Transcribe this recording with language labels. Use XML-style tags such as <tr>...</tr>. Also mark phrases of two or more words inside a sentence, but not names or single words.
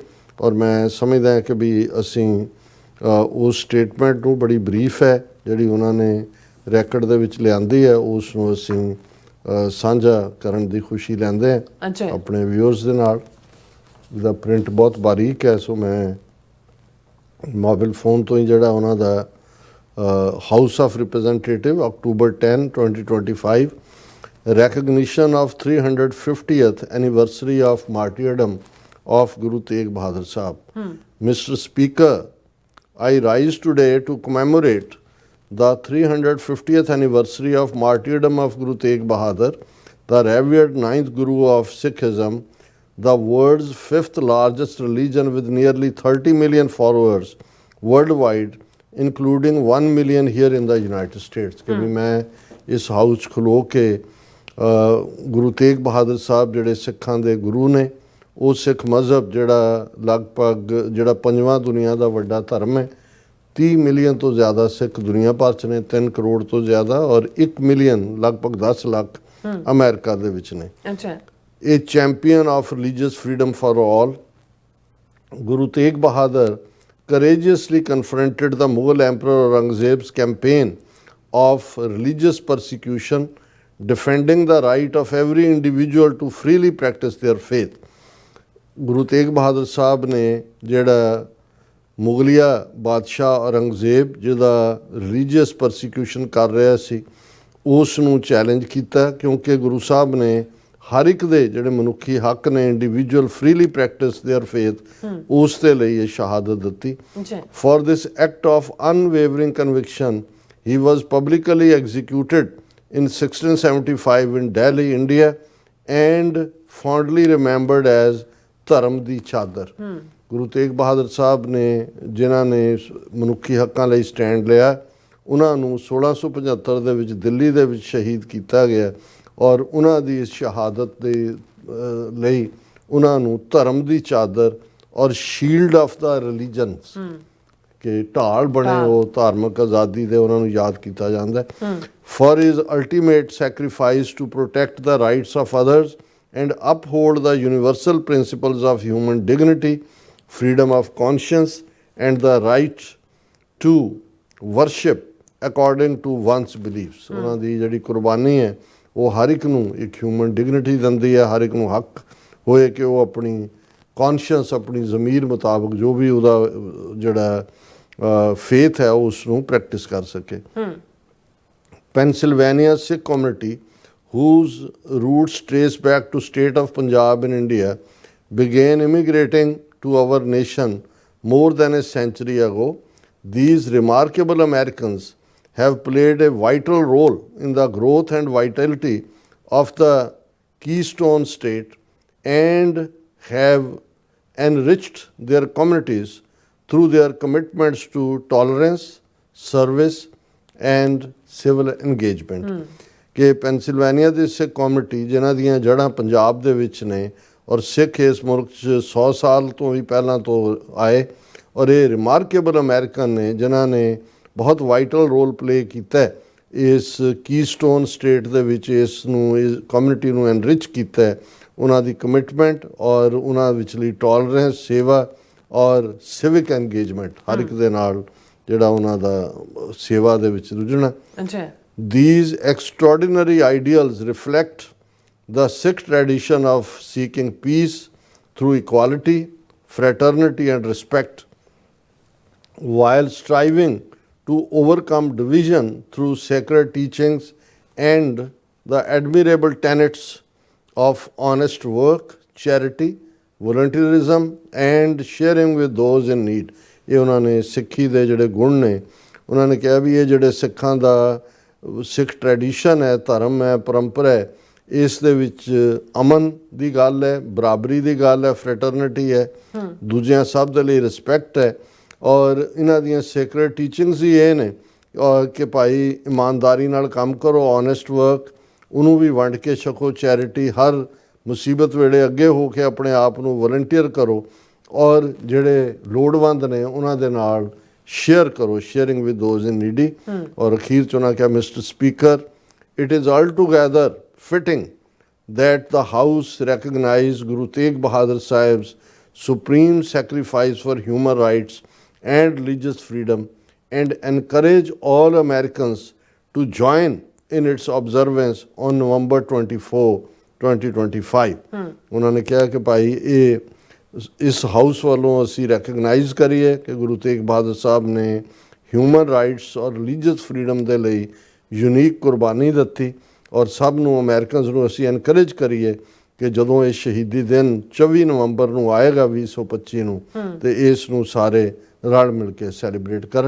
<pa>ਔਰ ਮੈਂ ਸਮਝਦਾ ਹਾਂ ਕਿ ਵੀ ਅਸੀਂ ਉਸ ਸਟੇਟਮੈਂਟ ਨੂੰ ਬੜੀ ਬਰੀਫ ਹੈ ਜਿਹੜੀ ਉਹਨਾਂ ਨੇ ਰੈਕਡ ਦੇ ਵਿੱਚ ਲਿਆਂਦੀ ਹੈ, ਉਸ ਨੂੰ ਅਸੀਂ ਸਾਂਝਾ ਕਰਨ ਦੀ ਖੁਸ਼ੀ ਲੈਂਦੇ ਹਾਂ ਆਪਣੇ ਵਿਊਅਰਸ ਦੇ ਨਾਲ। ਇਹਦਾ ਪ੍ਰਿੰਟ ਬਹੁਤ ਬਾਰੀਕ ਹੈ, ਸੋ ਮੈਂ ਮੋਬਾਈਲ ਫੋਨ ਤੋਂ ਹੀ ਜਿਹੜਾ ਉਹਨਾਂ ਦਾ</pa> <en>House of Representative October 10, 2025 recognition of 350th anniversary of martyrdom of Guru Tegh Bahadur Sahib. Mr. Speaker, I rise today to commemorate the 350th anniversary of martyrdom of Guru Tegh Bahadur, the revered ninth Guru of Sikhism, the world's fifth largest religion with nearly 30 million followers worldwide, including 1 million here in the United States.</en> <pa>ਕਿ ਮੈਂ ਇਸ ਹਾਊਸ 'ਚ ਖਲੋ ਕੇ ਗੁਰੂ ਤੇਗ ਬਹਾਦਰ ਸਾਹਿਬ ਜਿਹੜੇ ਸਿੱਖਾਂ ਦੇ ਗੁਰੂ ਨੇ, ਉਹ ਸਿੱਖ ਮਜ਼ਹਬ ਜਿਹੜਾ ਲਗਭਗ ਜਿਹੜਾ ਪੰਜਵਾਂ ਦੁਨੀਆ ਦਾ ਵੱਡਾ ਧਰਮ ਹੈ, 30 ਮਿਲੀਅਨ ਤੋਂ ਜ਼ਿਆਦਾ ਸਿੱਖ ਦੁਨੀਆ ਭਰ 'ਚ ਨੇ, 3 ਕਰੋੜ ਤੋਂ ਜ਼ਿਆਦਾ, ਔਰ 1 ਮਿਲੀਅਨ ਲਗਭਗ 10 ਲੱਖ ਅਮਰੀਕਾ ਦੇ ਵਿੱਚ ਨੇ।</pa> <en>ਇਹ champion of religious freedom for all Guru Tegh Bahadur courageously confronted the Mughal Emperor Aurangzeb's campaign of religious persecution, defending the right of every individual to freely practice their faith.</en> <pa>ਗੁਰੂ ਤੇਗ ਬਹਾਦਰ ਸਾਹਿਬ ਨੇ ਜਿਹੜਾ ਮੁਗਲਿਆ ਬਾਦਸ਼ਾਹ ਔਰੰਗਜ਼ੇਬ ਜਿਹਦਾ</pa> <en>religious persecution</en> <pa>ਕਰ ਰਿਹਾ ਸੀ, ਉਸ ਨੂੰ ਚੈਲੰਜ ਕੀਤਾ, ਕਿਉਂਕਿ ਗੁਰੂ ਸਾਹਿਬ ਨੇ ਹਰ ਇੱਕ ਦੇ ਜਿਹੜੇ ਮਨੁੱਖੀ ਹੱਕ ਨੇ,</pa> <en>individual freely practice their faith,</en> <pa>ਉਸ ਦੇ ਲਈ ਇਹ ਸ਼ਹਾਦਤ ਦਿੱਤੀ।</pa> <en>for this act of unwavering conviction he was publicly executed in 1675 in Delhi, India, and fondly remembered as</en> <pa>ਧਰਮ ਦੀ ਚਾਦਰ। ਗੁਰੂ ਤੇਗ ਬਹਾਦਰ ਸਾਹਿਬ ਨੇ ਜਿਨ੍ਹਾਂ ਨੇ ਮਨੁੱਖੀ ਹੱਕਾਂ ਲਈ ਸਟੈਂਡ ਲਿਆ, ਉਹਨਾਂ ਨੂੰ 1675 ਦੇ ਵਿੱਚ ਦਿੱਲੀ ਦੇ ਵਿੱਚ ਸ਼ਹੀਦ ਕੀਤਾ ਗਿਆ, ਔਰ ਉਹਨਾਂ ਦੀ ਇਸ ਸ਼ਹਾਦਤ ਦੇ ਲਈ ਉਹਨਾਂ ਨੂੰ ਧਰਮ ਦੀ ਚਾਦਰ ਔਰ</pa> <en>shield of the religions</en> <pa>ਕਿ ਢਾਲ ਬਣੇ ਉਹ ਧਾਰਮਿਕ ਆਜ਼ਾਦੀ ਦੇ, ਉਹਨਾਂ ਨੂੰ ਯਾਦ ਕੀਤਾ ਜਾਂਦਾ ਹੈ।</pa> <en>For his ultimate sacrifice to protect the rights of others and uphold the universal principles of human dignity, freedom of conscience, and the right to worship according to one's beliefs.</en> <pa>ਉਹਨਾਂ ਦੀ ਜਿਹੜੀ ਕੁਰਬਾਨੀ ਹੈ ਉਹ ਹਰ ਇੱਕ ਨੂੰ ਇੱਕ</pa> <en>human dignity</en> <pa>ਦਿੰਦੀ ਹੈ, ਹਰ ਇੱਕ ਨੂੰ ਹੱਕ ਹੋਏ ਕਿ ਉਹ ਆਪਣੀ ਕੌਨਸ਼ੀਅਸ, ਆਪਣੀ ਜ਼ਮੀਰ ਮੁਤਾਬਕ ਜੋ ਵੀ ਉਹਦਾ ਜਿਹੜਾ ਫੇਥ ਹੈ ਉਸ ਨੂੰ ਪ੍ਰੈਕਟਿਸ ਕਰ ਸਕੇ।</pa> <en>Pennsylvania Sikh community, whose roots trace back to state of Punjab in India, began immigrating to our nation more than a century ago. These remarkable Americans have played a vital role in the growth and vitality of the Keystone State and have enriched their communities through their commitments to tolerance, service, and civil engagement.</en> <pa>ਕਿ ਪੈਨਸਿਲਵੇਨੀਆ ਦੀ ਸਿੱਖ ਕਮਿਊਨਿਟੀ ਜਿਨ੍ਹਾਂ ਦੀਆਂ ਜੜ੍ਹਾਂ ਪੰਜਾਬ ਦੇ ਵਿੱਚ ਨੇ, ਔਰ ਸਿੱਖ ਇਸ ਮੁਲਕ 'ਚ 100 ਸਾਲ ਤੋਂ ਵੀ ਪਹਿਲਾਂ ਤੋਂ ਆਏ, ਔਰ ਇਹ</pa> <en>remarkable American</en> <pa>ਨੇ ਜਿਨ੍ਹਾਂ ਨੇ ਬਹੁਤ</pa> <en>vital role play</en> <pa>ਕੀਤਾ ਇਸ ਕੀਸਟੋਨ ਸਟੇਟ ਦੇ ਵਿੱਚ, ਇਸ ਨੂੰ ਇਸ ਕਮਿਊਨਿਟੀ ਨੂੰ ਐਨਰਿਚ ਕੀਤਾ। ਉਹਨਾਂ ਦੀ ਕਮਿਟਮੈਂਟ ਔਰ ਉਹਨਾਂ ਵਿਚਲੀ ਟੋਲਰੈਂਸ, ਸੇਵਾ ਔਰ</pa> <en>civic engagement,</en> <pa>ਹਰ ਇੱਕ ਦੇ ਨਾਲ ਜਿਹੜਾ ਉਹਨਾਂ ਦਾ ਸੇਵਾ ਦੇ ਵਿੱਚ ਰੁਝਣਾ।</pa> <en>These extraordinary ideals reflect the Sikh tradition of seeking peace through equality, fraternity and respect, while striving to overcome division through sacred teachings and the admirable tenets of honest work, charity, volunteerism and sharing with those in need.</en> <pa>ਇਹ ਉਹਨਾਂ ਨੇ ਸਿੱਖੀ ਦੇ ਜਿਹੜੇ ਗੁਣ ਨੇ, ਉਹਨਾਂ ਨੇ ਕਿਹਾ ਵੀ ਇਹ ਜਿਹੜੇ ਸਿੱਖਾਂ ਦਾ ਸਿੱਖ ਟ੍ਰੈਡੀਸ਼ਨ ਹੈ, ਧਰਮ ਹੈ, ਪਰੰਪਰਾ ਹੈ, ਇਸ ਦੇ ਵਿੱਚ ਅਮਨ ਦੀ ਗੱਲ ਹੈ, ਬਰਾਬਰੀ ਦੀ ਗੱਲ ਹੈ, ਫਰੈਟਰਨਿਟੀ ਹੈ, ਦੂਜਿਆਂ ਸਭ ਦੇ ਲਈ ਰਿਸਪੈਕਟ ਹੈ, ਔਰ ਇਹਨਾਂ ਦੀਆਂ</pa> <en>sacred teachings</en> <pa>ਹੀ ਇਹ ਨੇ ਕਿ ਭਾਈ ਇਮਾਨਦਾਰੀ ਨਾਲ ਕੰਮ ਕਰੋ,</pa> <en>honest work,</en> <pa>ਉਹਨੂੰ ਵੀ ਵੰਡ ਕੇ ਛਕੋ। ਚੈਰਿਟੀ ਹਰ ਮੁਸੀਬਤ ਵੇਲੇ ਅੱਗੇ ਹੋ ਕੇ ਆਪਣੇ ਆਪ ਨੂੰ ਵਲੰਟੀਅਰ ਕਰੋ ਔਰ ਜਿਹੜੇ ਲੋੜਵੰਦ ਨੇ ਉਹਨਾਂ ਦੇ ਨਾਲ ਸ਼ੇਅਰ ਕਰੋ,</pa> <en>sharing with those in needy.</en> <pa>ਔਰ ਅਖੀਰ 'ਚ ਉਹਨਾਂ ਕਿਹਾ,</pa> <en>Mister Speaker, it is altogether fitting that the House recognize Guru Tegh Bahadur Sahib's supreme sacrifice for human rights and religious freedom and encourage all Americans to join in its observance on November 24, 2025.</en> <pa>ਉਹਨਾਂ ਨੇ ਕਿਹਾ ਕਿ ਭਾਈ ਇਸ ਹਾਊਸ ਵੱਲੋਂ ਅਸੀਂ ਰੈਕਗਨਾਈਜ਼ ਕਰੀਏ ਕਿ ਗੁਰੂ ਤੇਗ ਬਹਾਦਰ ਸਾਹਿਬ ਨੇ</pa> <en>human rights</en> <pa>ਔਰ</pa> <en>religious freedom</en> <pa>ਦੇ ਲਈ ਯੂਨੀਕ ਕੁਰਬਾਨੀ ਦਿੱਤੀ ਔਰ ਸਭ ਨੂੰ ਅਮਰੀਕਨਸ ਨੂੰ ਅਸੀਂ ਐਨਕਰੇਜ ਕਰੀਏ ਕਿ ਜਦੋਂ ਇਹ ਸ਼ਹੀਦੀ ਦਿਨ 24 ਨਵੰਬਰ ਨੂੰ ਆਏਗਾ 2025 ਨੂੰ ਤੇ ਇਸ ਨੂੰ ਸਾਰੇ ਰਲ ਮਿਲ ਕੇ ਸੈਲੀਬ੍ਰੇਟ ਕਰਨ।</pa>